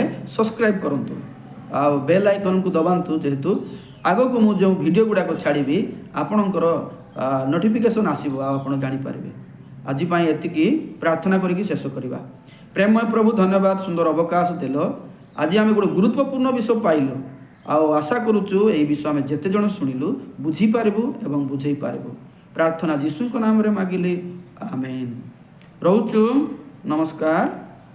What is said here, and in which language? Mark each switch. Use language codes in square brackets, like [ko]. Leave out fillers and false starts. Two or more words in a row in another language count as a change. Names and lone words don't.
[or] ସବସ୍କ୍ରାଇବ କରନ୍ତୁ ଆ ବେଲ ଆଇକନ କୁ ଦବାନ୍ତୁ ଯେହେତୁ ଆଗକୁ ମୁଁ ଯୋ ଭିଡିଓ ଗୁଡ଼ାକୁ ଛାଡ଼ିବି ଆପଣଙ୍କର ନୋଟିଫିକେସନ ଆସିବ ଆପଣ ଜାଣି ପାରିବେ ଆଜି ପାଇଁ ଏତିକି ପ୍ରାର୍ଥନା କରିକି ଶେଷ କରିବା ପ୍ରେମମୟ ପ୍ରଭୁ ଧନ୍ୟବାଦ ସୁନ୍ଦର ଅବକାଶ ଦେଲ ଆଜି ଆମେ ଗୋଟେ ଗୁରୁତ୍ୱପୂର୍ଣ୍ଣ ବିଷୟ ପାଇଲୁ ଆ ଆଶା କରୁଛୁ ଏଇ ବିଷୟ ଆମେ ଯେତେ ଜଣ ଶୁଣିଲୁ ବୁଝି ପାରିବୁ ଏବଂ ବୁଝେଇ ପାରିବୁ ପ୍ରାର୍ଥନା ଯୀଶୁଙ୍କ ନାମ ରେ ମାଗିଲି ଆମେନ ରହୁଛୁ ନମସ୍କାର।